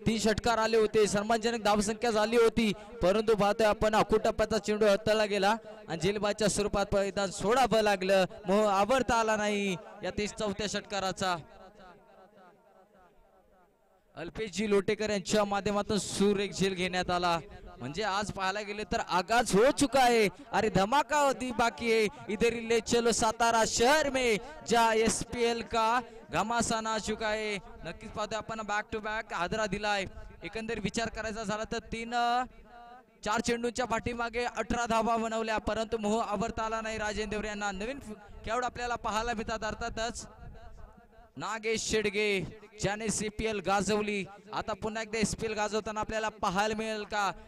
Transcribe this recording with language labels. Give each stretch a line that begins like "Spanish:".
Marathi: 3 षटकार आले होते, सन्मानजनक धावसंख्या झाली होती, परंतु पाहतोय आपण आखूड टप्प्याचा चेंडू हाताळला गेला आणि जेलबाच्या स्वरूपात मैदान सोडावं लागलं, मोह आवरता आला नाही या 34व्या षटकाराचा। अल्पेशजी लोटेकर यांच्या माध्यमातून सुरेख झेल घेण्यात आला। म्हणजे आज पाहायला गेले तर
Hindi: आगाज हो चुका है, अरे धमाका होती बाकी है, इधर ले चलो सातारा शहर में जा एसपीएल का घमासान आ चुका है।
Marathi: नक्कीच पाहतोय आपण बॅक टू बॅक हादरा दिलाय। एकंदर विचार करायचा झाला तर 4 चेंडूंच्या पाठीमागे 18 धावा बनवल्या, परंतु मोह आवरता आला नाही राजेंद्र देवरे यांना। नवीन खेळाडू आपल्याला पाहायला मिळतात। अर्थातच नागेश शेडगे ज्याने सीपीएल गाजवली, आता पुन्हा एकदा एसपीएल गाजवताना आपल्याला पाहायला मिळेल का?